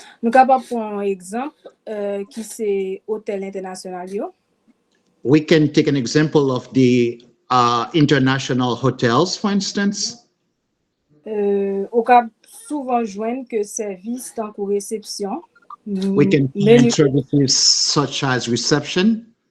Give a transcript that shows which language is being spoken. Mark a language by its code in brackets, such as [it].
[fr] Nous capable prendre un exemple qui c'est hôtel international yo. [en] We can take an example of the international hotels, for instance. [fr] On peut souvent joindre que service tant que réception. [en] We can find services such as reception.